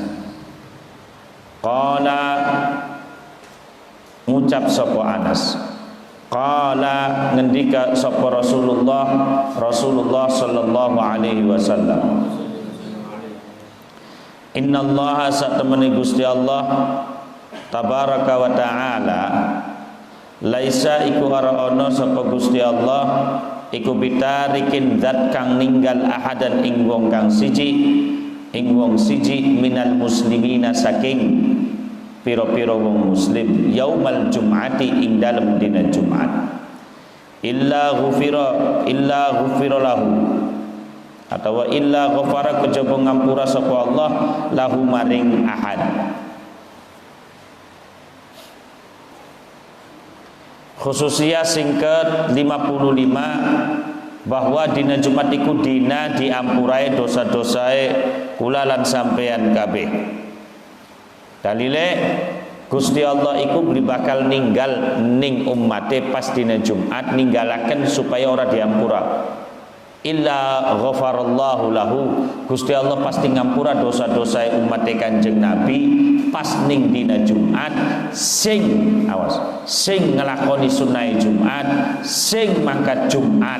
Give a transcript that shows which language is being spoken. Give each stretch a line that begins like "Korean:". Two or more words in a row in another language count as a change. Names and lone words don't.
Javanese: Qala ngucap sapa Anas, qala ngendika sapa Rasulullah
Arabic: صلى الله عليه وسلم,
Javanese: innallaha satamani Gusti Allah
Arabic: تبارك وتعالى
Javanese: laisa iku ora ana sapa Gusti Allah iku bitarikin zat kang ninggal ahadan ing wong kang siji
Arabic: من المسلمين
Javanese: saking piro-piro wong muslim
Arabic: يوم الجمعة
Javanese: ing dalem dina Jumat
Arabic: إلا غفر له
Javanese: atau
Arabic: إلا غفر
Javanese: kejaba ngampura sapa Allah lahu maring ahad. Khususiyah sing ke-55 bahwa dina Jumat iku dina diampurai dosa-dosae kula lan sampeyan kabeh. Dalile Gusti Allah iku bakal ninggal ning ummate pas dina Jumat ninggalaken supaya ora diampura.
Arabic: إلا غفر الله له,
Javanese: Gusti Allah pasti ngampura dosa-dosae ummate Kanjeng Nabi pas ning dina Jumat sing ngelakoni sunah Jumat sing mangkat Jumat.